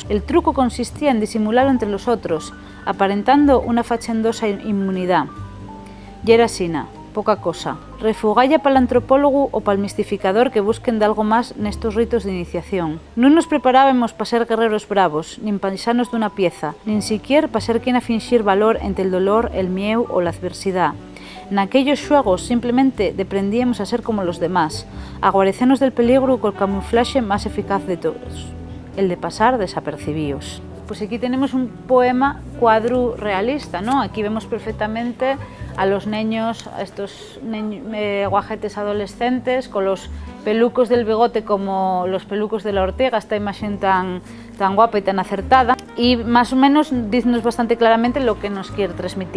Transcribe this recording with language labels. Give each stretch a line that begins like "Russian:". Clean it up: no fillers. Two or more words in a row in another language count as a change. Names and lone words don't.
Asturian: El truco consistía en disimularlo entre los otros, aparentando una fachendosa inmunidad. Y era asina, poca cosa. Refugalla pa'l antropólogo o pa'l mistificador que busquen d'algo más nestos ritos de iniciación. Non nos preparábamos pa ser guerreros bravos, nin paisanos d'una pieza, nin siquier pa ser quien a finxir valor entre el dolor, el mieu o la adversidad. Naquellos xuegos simplemente deprendíamos a ser como los demás, a guarecernos del peligro col camuflaxe más eficaz de todos, el de pasar desapercibíos.
Spanish: Pues aquí tenemos un poema cuadro realista, ¿no? Aquí vemos perfectamente a los niños, a estos guajetes adolescentes con los pelucos del bigote como los pelucos de la Ortega, esta imagen tan guapa y tan acertada, y más o menos dice bastante claramente lo que nos quiere transmitir.